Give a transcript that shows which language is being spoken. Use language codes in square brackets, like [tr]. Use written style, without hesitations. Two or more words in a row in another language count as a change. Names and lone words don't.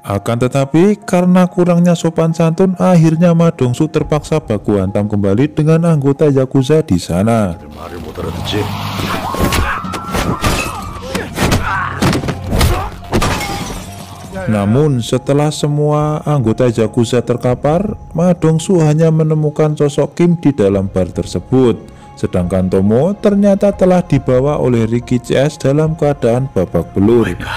[id] Akan tetapi karena kurangnya sopan santun, akhirnya Ma Dong-suk terpaksa baku hantam kembali dengan anggota Yakuza di sana. [ko] 말을 못 알아듣지? [id] Namun setelah semua anggota Yakuza terkapar, Ma Dong-suk hanya menemukan sosok Kim di dalam bar tersebut. Sedangkan Tomo ternyata telah dibawa oleh Riki CS dalam keadaan babak belur.